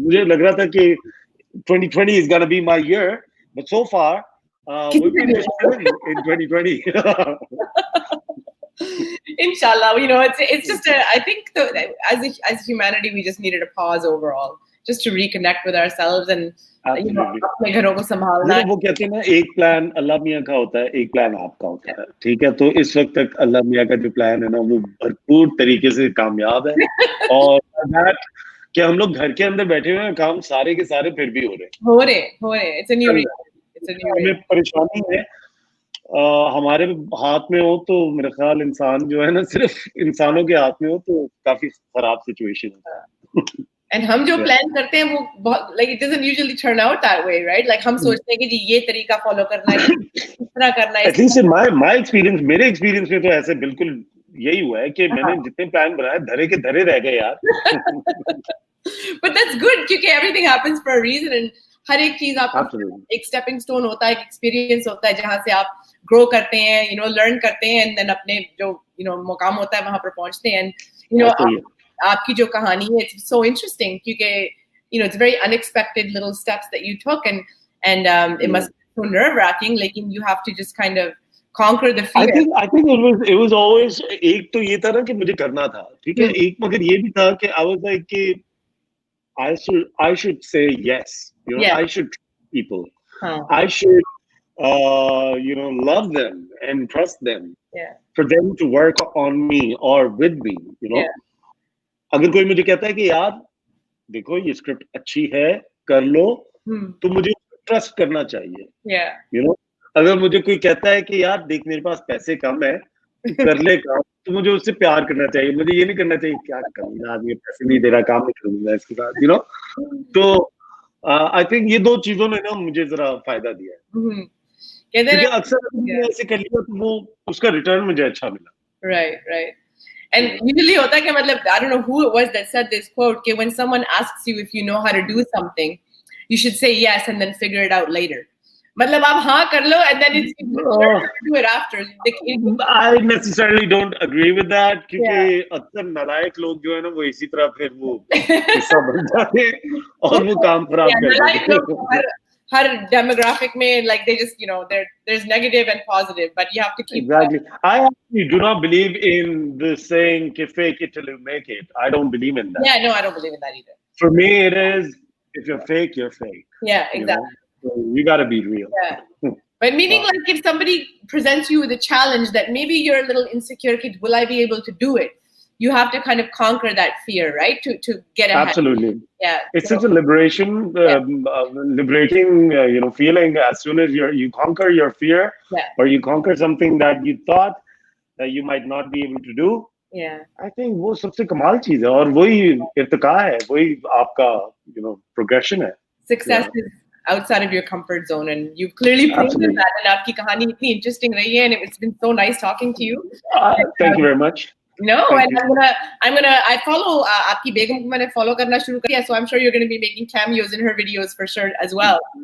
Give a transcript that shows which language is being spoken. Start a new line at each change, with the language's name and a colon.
Hindi: मुझे लग रहा था कि
English: 2020 is gonna be my year, but so far we've been just chilling in 2020. Inshallah, it's just I think as humanity we just needed a pause overall, just to reconnect with ourselves and
Hindi: अपने घरों को संभालना। वो कहते हैं ना, एक plan अल्लाह मियाँ का होता है, एक प्लान आपका होता है, ठीक है। तो इस वक्त तक अल्लाह मियाँ का जो प्लान है ना, वो भरपूर तरीके से कामयाब है। और कि हम लोग घर के अंदर बैठे हुए हैं, काम सारे के सारे फिर भी हो रहे हैं।
English: It's a new reality.
Hindi: हमें परेशानी है हमारे हाथ में हो तो मेरा ख्याल इंसान जो है ना, सिर्फ इंसानों के हाथ में हो तो काफी खराब सिचुएशन है।
English: And
Hindi: हम जो प्लान करते हैं वो बहुत
English: like it doesn't usually turn out that way, right?
Hindi: Like हम सोचते हैं कि जी ये तरीका फॉलो करना है, इस तरह करना है।
English: At least in my experience,
Hindi: मेरे एक्सपीरियंस में तो ऐसे बिल्कुल यही हुआ है कि मैंने जितने प्लान बनाए धरे के धरे रह गए यार।
English: But that's good
Hindi: क्योंकि
English: everything happens for a reason
Hindi: and हर एक चीज आपको एक स्टेपिंग स्टोन होता है, एक एक्सपीरियंस होता है जहाँ से आप ग्रो करते हैं, लर्न करते हैं, एंड देन अपने जो मुकाम होता है वहां पर पहुंचते हैं। आपकी जो कहानी है,
English: it's so interesting क्योंकि it's very unexpected little steps that you took and it must be so nerve-wracking, लेकिन you have to just kind of conquer the fear. I think it was always
Hindi: एक तो ये था ना कि मुझे करना था, ठीक है। एक मगर ये भी था कि
English: I was like कि I should say yes, I should treat people, I should love them and trust them, for them to work on me or with me,
Hindi: अगर कोई मुझे कहता है कि यार देखो ये स्क्रिप्ट अच्छी है, कर लो, तो मुझे ट्रस्ट करना चाहिए। अगर मुझे कोई कहता है कि यार देख मेरे पास पैसे कम है, कर ले काम, तो मुझे उससे प्यार करना चाहिए। मुझे ये नहीं करना चाहिए क्या कमीना आदमी पैसे नहीं दे रहा, काम नहीं करूंगा इसके साथ, तो
English: I think
Hindi: ये दो चीजों ने ना मुझे जरा फायदा दिया है, क्योंकि अक्सर ऐसे कर लिया तो वो उसका रिटर्न मुझे अच्छा मिला।
English: right And usually
Hindi: होता है कि मतलब
English: I don't know who it was that said this quote कि when someone asks you if you know how to do something, you should say yes and then figure it out later.
Hindi: मतलब आप हाँ कर लो
English: and then it's do it after. I necessarily don't agree with that
Hindi: क्योंकि अक्सर नालायक लोग जो है ना वो इसी तरह फिर वो हिस्सा बन जाते हैं और वो काम खराब कर देते हैं। हर demographic में
English: like they just there's negative and positive, but you have to keep exactly. I actually do not believe in the saying कि fake it till you make it. I don't believe in that. Yeah, no, I don't believe in that either. For me, it is if you're fake, you're fake. Yeah, exactly. So you gotta be real. Yeah. But meaning like if somebody presents you with a challenge that maybe you're a little insecure, will I be able to do it? You have to kind of conquer that fear, right? To get ahead. Absolutely. Yeah. It's such a liberating, feeling as soon as you conquer your fear, or you conquer something that you thought that you might not be able to do. Yeah. I think
Hindi: वो सबसे कमाल चीज है और वही इर्तिका है, वही आपका progression है.
English: Success is outside of your comfort zone, and you've clearly proven that. And
Hindi: आपकी कहानी इतनी interesting रही है,
English: and it's been so nice talking to you. Thank you very much. No, and I follow
Hindi: आपकी बेगम को मैंने follow करना शुरू किया,
English: so I'm sure you're going to be making cameos in her videos for sure as well.